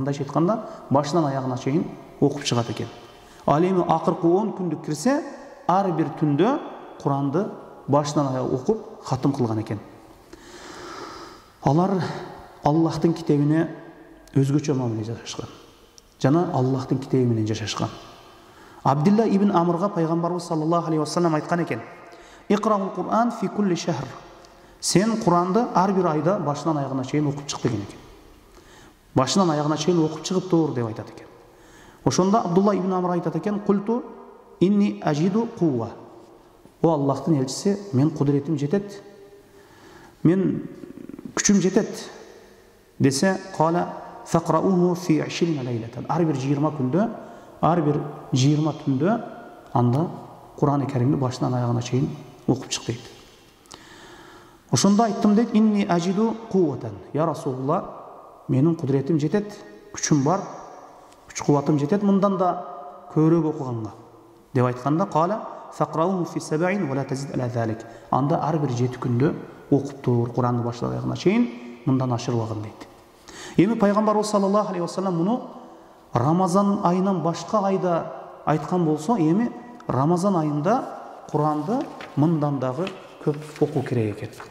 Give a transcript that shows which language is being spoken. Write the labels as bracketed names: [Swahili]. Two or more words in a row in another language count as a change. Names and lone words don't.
[Kyrgyz] Мындайча айтканда, башынан аягына чейин окуп чыгат экен. Ал эми акыркы 10 күндүк кирсе, ар бир түндө Куранды башынан аяк окуп хатым кылган экен. Алар Аллахтын китебине өзгөчө мамиле жашашкан. Жана Аллахтын китеби менен жашашкан. Абдилла ибн Амрга пайгамбарыбыз [Arabic] صلى الله عليه وسلم [Kyrgyz] айткан экен: [Arabic] "اقرأ القرآن في كل شهر." [Kyrgyz] Сен Куранды ар бир айда башынан аягына чейин окуп чык деген экен. Башынан аягына чейин окуп чыгып тур деп айтат экен. Ошондо Абдулла ибн Амр айтат экен: [Arabic] "قلت إني أجد قوة." [Kyrgyz] О Аллахтын элчиси, мен кудуретим жетет. Мен күчүм жетет. [Arabic] Десе, "قال فاقرأه في 20 ليلة." [Kyrgyz] Ар бир 20 күндө, ар бир 20 түндө анда Куран-ы Керимди башынан аягына чейин окуп чык дейт. Ошондо айттым дейт: [Arabic] "إني أجد قوة." [Kyrgyz] Я Расулулла, менин кудуретим жетет, күчүм бар, күч кубатым жетет мындан да көбүрөөк окуганга. Деп айтканда, [Arabic] "قال فاقرأه في 7 ولا تزد على ذلك." [Kyrgyz] Анда ар бир 7 күндө окуп тур Куранды башынан аягына чейин, мындан ашырбагын дейт. Эми пайгамбарыбыз [Arabic] صلى الله عليه وسلم [Kyrgyz] муну Рамазан айынан башка айда айткан болсо, эми Рамазан айында Куранды мындан дагы көп окуу керек экен.